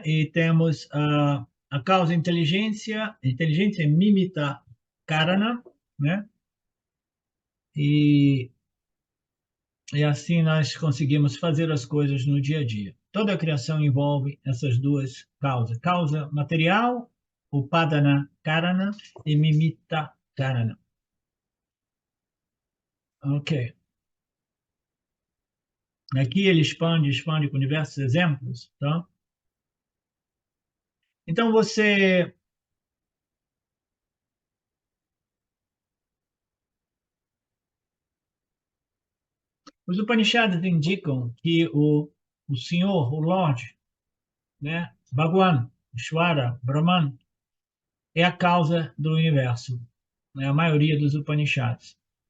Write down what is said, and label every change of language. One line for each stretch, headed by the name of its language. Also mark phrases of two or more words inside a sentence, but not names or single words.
Portuguese: E temos a causa inteligência é
Sanskrit: निमित्त कारण,
Portuguese: né? E, e assim nós conseguimos fazer as coisas no dia a dia. Toda a criação envolve essas duas causas: causa material,
Sanskrit: उपादान कारण, e निमित्त कारण.
Portuguese: Ok. Aqui ele expande com diversos exemplos, tá? Então os Upanishads indicam que o Senhor, o Lorde, né, Bhagwan, Ishvara, Brahman, é a causa do universo, né, a maioria dos Upanishads.